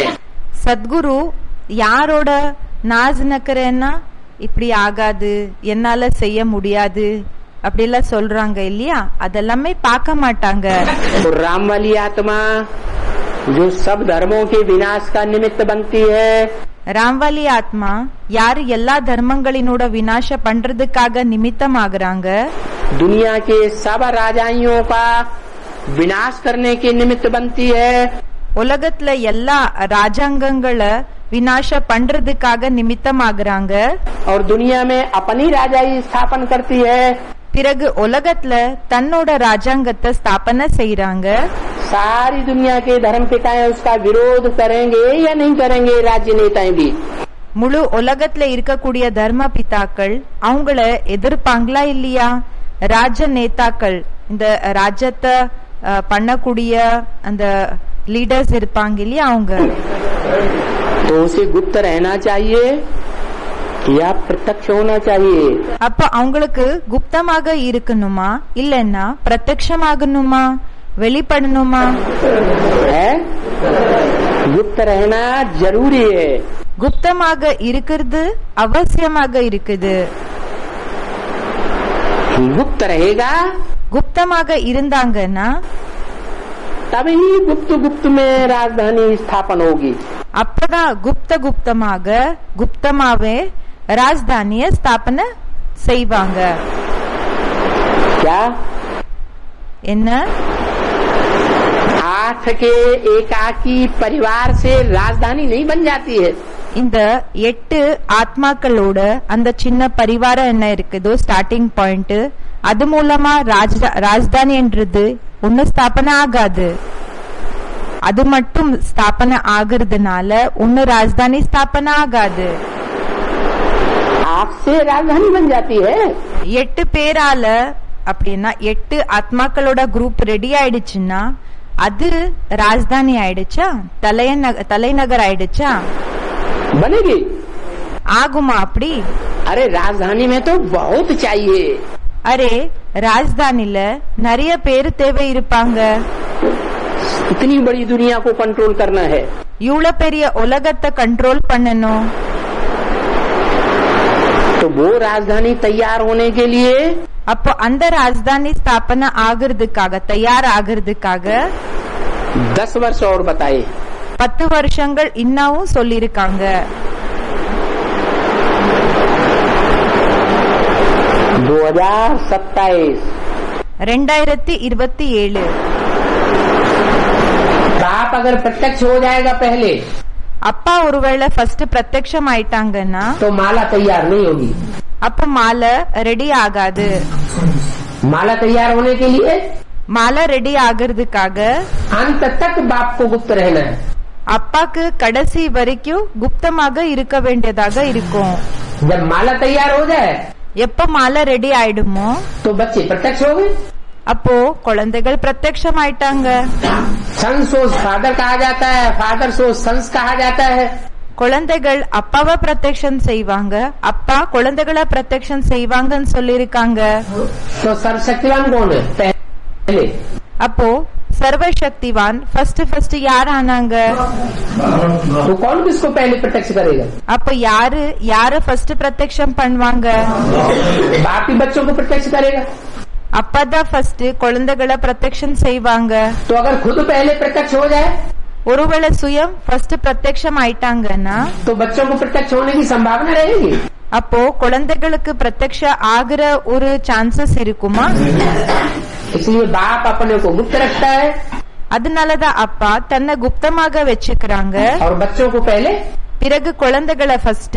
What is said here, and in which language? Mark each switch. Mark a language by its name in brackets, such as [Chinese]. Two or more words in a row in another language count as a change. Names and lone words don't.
[Tamil] சத்குரு யாரோட நாஸ் நக்கறேன்னா இப்படி ஆகாது, என்னால செய்ய முடியாது அப்படி எல்லாம் சொல்றாங்க இல்லையா, அதெல்லாமே பார்க்க மாட்டாங்க। [Hindi] तो राम वाली आत्मा जो सब धर्मों के विनाश का निमित्त बनती है, [Tamil] ராம்வாலி ஆத்மா யாரு எல்லா தர்மங்களினோட விநாச பண்றதுக்காக நிமித்தம் ஆகுறாங்க, [Hindi] दुनिया के सब राजाइयों का विनाश करने के निमित्त बनती है, [Tamil] உலகத்துல எல்லா ராஜாங்கங்களை விநாச பண்றதுக்காக நிமித்தம் ஆகுறாங்க। [Hindi] और दुनिया में अपनी राजाई स्थापन करती है। [Tamil] பிறகு உலகத்துல தன்னோட ராஜாங்கத்தை ஸ்தாபனை செய்யறாங்க। [Hindi] सारी दुनिया के धर्म पिताएं उसका विरोध करेंगे या नहीं करेंगे, राज्य नेताएं भी। [Tamil] முழு உலகத்துல இருக்கக்கூடிய தர்ம பிதாக்கள் அவங்கள எதிர்ப்பாங்களா இல்லையா, ராஜ நேதாக்கள் இந்த ராஜ்யத்தை பண்ணக்கூடிய அந்த லீடர்ஸ் இருப்பாங்க இல்லையா அவங்க। [Hindi] तो उसे गुप्त रहना चाहिए या प्रत्यक्ष होना चाहिए। [Tamil] அப்ப அவங்களுக்கு குப்தமாக இருக்கணுமா இல்லன்னா பிரத்யக்ஷமாகணுமா, வெளிப்படணுமா? [Hindi] है गुप्त रहना जरूरी है। [Tamil] குப்தமாக இருக்கிறது அவசியமாக இருக்குது। [Hindi] गुप्त रहेगा [Tamil] குப்தமாக இருந்தாங்கன்னா [Hindi] तभी गुप्त गुप्त में राजधानी स्थापन होगी। [Tamil] அப்பதான் குப்தமாவே ராஜதானிய ஸ்தாபனை செய்வாங்க। [Hindi] क्या [Tamil] என்ன? [Hindi] 8 के एकाकी परिवार से राजधानी नहीं बन जाती है। [Tamil] இந்த 8 ஆத்மாக்களோட அந்த சின்ன பரிவாரம் என்ன இருக்குதோ [English] starting point, [Tamil] அது மூலமா ராஜதானி என்றது ஒன்னு ஸ்தாபனை ஆகாது। அது மட்டும் ஸ்தாபனை ஆகிறதுனால ஒன்னு ராஜதானி ஸ்தாபனை ஆகாது। [Hindi] आपसे राजधानी बन जाती है। [Tamil] 8 பேரால அப்படின்னா 8 ஆத்மாக்களோட குரூப் ரெடி ஆயிடுச்சுன்னா அது ராஜதானி ஆயிடுச்சா? தலைநகர் ஆயிடுச்சா? [Hindi] बनेगी? [Tamil] ஆகுமா அப்படி? [Hindi] अरे राजधानी में तो बहुत चाहिए. [Tamil] அரே ராஜதானில நிறைய பேர் தேவை இருப்பாங்க. [Hindi] इतनी बड़ी दुनिया को कंट्रोल करना है. [Tamil] இவ்வளவு பெரிய உலகத்தை கண்ட்ரோல் பண்ணணும். [Hindi] तो वो राजधानी तैयार होने के लिए [Tamil] அப்போ அந்த ராஜதானி ஸ்தாபனை ஆகிறதுக்காக, தயார் ஆகிறதுக்காக [Hindi] 10 वर्ष और बताए. [Tamil] 10 வருஷங்கள் இன்னமும் சொல்லிருக்காங்க. [Hindi] 2027 बाप अगर प्रत्यक्ष हो जाएगा पहले, [Tamil] அப்பா ஒருவேளை ஃபர்ஸ்ட் பிரத்யக்ஷம் ஆயிட்டாங்கன்னா [Hindi] तो माला तैयार नहीं होगी. [Tamil] அப்ப மாலை ரெடி ஆகாது. [Hindi] माला तैयार होने के लिए [Tamil] மாலை ரெடி ஆகிறதுக்காக [Hindi] अंत तक बाप को गुप्त रहना है. [Tamil] அப்பாக்கு கடைசி வரைக்கும் குப்தமாக இருக்க வேண்டியதாக இருக்கும். [Hindi] जब माला तैयार हो जाए [Tamil] எப்ப மாலை ரெடி ஆயிடுமோ [Hindi] तो बच्चे प्रत्यक्ष हो गए. [Tamil] அப்போ குழந்தைகள் பிரத்யக்ஷம் ஆயிட்டாங்க. [English] son shows father [Hindi] कहा जाता है, [English] father shows sons [Hindi] कहा जाता है. [Tamil] குழந்தைகள் அப்பாவை பிரத்யக்ஷம் செய்வாங்க, அப்பா குழந்தைகளை பிரத்யக்ஷம் செய்வாங்கன்னு சொல்லிருக்காங்க. [Hindi] तो सर्वशक्तिवान कौन है? पहले. [Tamil] அப்போ சர்வசக்திவான் ஃபர்ஸ்ட் யார் ஆனாங்க? [Hindi] तो कौन किसको पहले प्रत्यक्ष करेगा? [Tamil] அப்ப யாரு ஃபர்ஸ்ட் பிரத்யக்ஷம் பண்ணுவாங்க? [Hindi] बाप ही बच्चों को प्रत्यक्ष करेगा. [Tamil] அப்பதான் ஃபர்ஸ்ட் குழந்தைகளை பிரத்யக்ஷம் செய்வாங்க. [Hindi] तो अगर खुद पहले प्रत्यक्ष हो जाए [Tamil] ஒருவேளை சுயம் ஃபர்ஸ்ட் பிரத்யக்ஷம் ஆயிட்டாங்கன்னா [Hindi] तो बच्चों को प्रत्यक्ष होने की संभावना रहेगी. [Tamil] அப்போ குழந்தைகளுக்கு பிரத்யக்ஷ ஆகிற ஒரு சான்சஸ் இருக்குமா? [Hindi] इसलिए बाप अपने को गुप्त रखता है [Tamil] அதனாலதான் அப்பா தன்னை குப்தமாக வச்சுக்கிறாங்க. [Hindi] और बच्चों को पहले [Tamil] பிறகு குழந்தைகளை ஃபர்ஸ்ட்